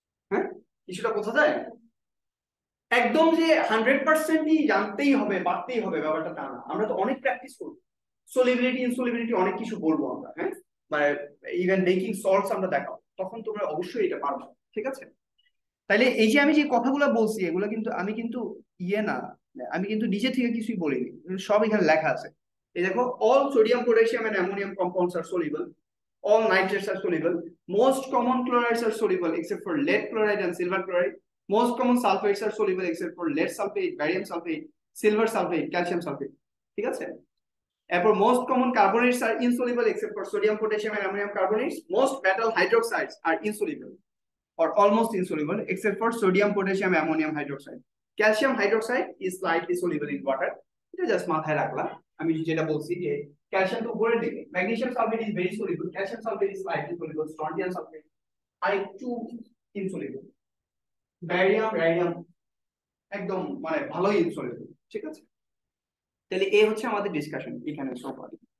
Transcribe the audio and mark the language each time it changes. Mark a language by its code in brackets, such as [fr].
[bn] হ্যাঁ, কিছুটা বোঝা যায়? একদম যে 100%ই জানতেই হবে, পারতেই হবে ব্যাপারটা তা না, আমরা তো অনেক প্র্যাকটিস করব, সলিবিলিটি ইনসলিবিলিটি অনেক কিছু বলবো আমরা, হ্যাঁ, মানে ইভেন বেকিং সল্টস আমরা দেখাবো, তখন তোমরা অবশ্যই এটা পারবে। ঠিক আছে, তাইলে এই যে আমি যে কথাগুলো বলছি এগুলো কিন্তু আমি কিন্তু ইয়ে না, আমি কিন্তু নিজে থেকে কিছুই বলিনি, সব এখানে লেখা আছে। এই দেখো, [en] All sodium, potassium and ammonium compounds are soluble, all nitrates are soluble, most common chlorides are soluble except for lead chloride and silver chloride, most common sulfates are soluble except for lead sulfate, barium sulfate, silver sulfate, calcium sulfate. [bn] ঠিক আছে, এরপর [en] most common carbonates are insoluble except for sodium, potassium and ammonium carbonates, most metal hydroxides are insoluble or almost insoluble except for sodium, potassium, ammonium hydroxide. Calcium hydroxide is slightly soluble in water. [bn] এটা just মাথায় রাখলাম, আমি যেটা বলছি যে calcium তো উপরের দিকে, [en] magnesium sulphate is very soluble, calcium sulphate is slightly soluble, [bn] strontium sulphate আর একটু ইনসলিবল, ব্যারিয়াম, রেডিয়াম একদম মানে ভালোই ইনসলিবল। ঠিক আছে, তাহলে এই হচ্ছে আমাদের ডিসকাশন এখানে সো ফার।